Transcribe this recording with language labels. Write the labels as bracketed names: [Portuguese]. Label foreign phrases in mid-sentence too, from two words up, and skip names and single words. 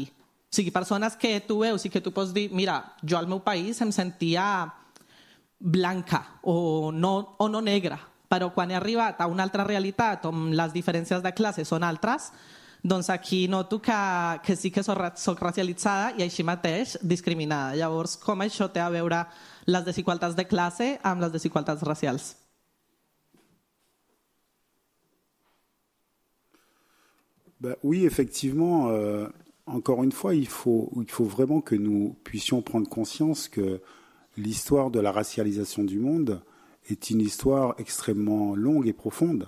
[Catalan] O sigui, persones que tu veus i que tu pots dir, mira, jo al meu país em sentia blanca o no negra, però quan he arribat a una altra realitat on les diferències de classe són altres, doncs aquí noto que sí que soc racialitzada i així mateix discriminada. Llavors, com això té a veure les desigualtats de classe amb les desigualtats racials? [French] Oui, effectivement, encore une fois, il faut vraiment que nous puissions prendre conscience que l'histoire de la racialisation du monde est une histoire extrêmement longue et profonde.